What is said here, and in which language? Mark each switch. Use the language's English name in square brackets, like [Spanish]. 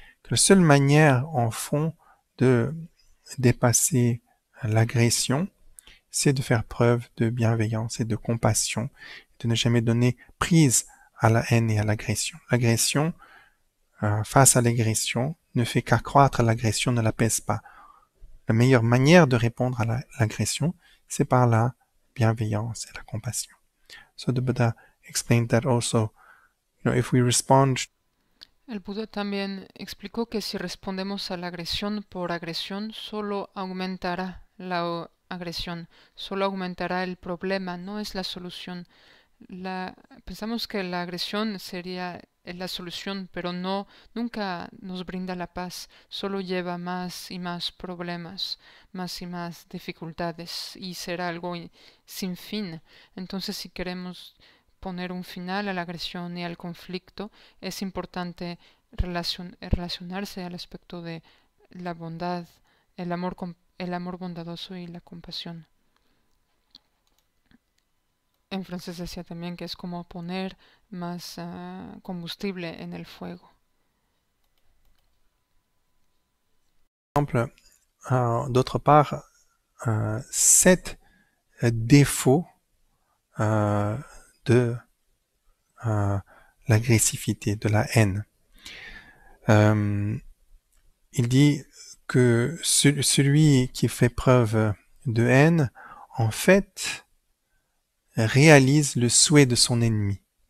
[French] La seule manière, en fond, de dépasser l'agression, c'est de faire preuve de bienveillance et de compassion, de ne jamais donner prise à la haine et à l'agression. L'agression, face à l'agression, ne fait qu'accroître l'agression, ne l'apaise pas. La meilleure manière de répondre à l'agression, c'est par la bienveillance et la compassion. [English] So the Buddha explained that also, if we respond. [Spanish] El Buda también explicó que si respondemos a la agresión por agresión, solo aumentará la agresión, solo aumentará el problema, no es la solución. Pensamos que la agresión sería la solución, pero no, nunca nos brinda la paz, solo lleva más y más problemas, más y más dificultades, y será algo sin fin. Entonces, si queremos poner un final a la agresión y al conflicto, es importante relacionarse al aspecto de la bondad, el amor bondadoso y la compasión. En francés decía también que es como poner más combustible en el fuego. [French] D'autre part, 7 défauts de l'agressivité, de la haine. Il dit que celui qui fait preuve de haine, en fait, réalise le souhait de son ennemi.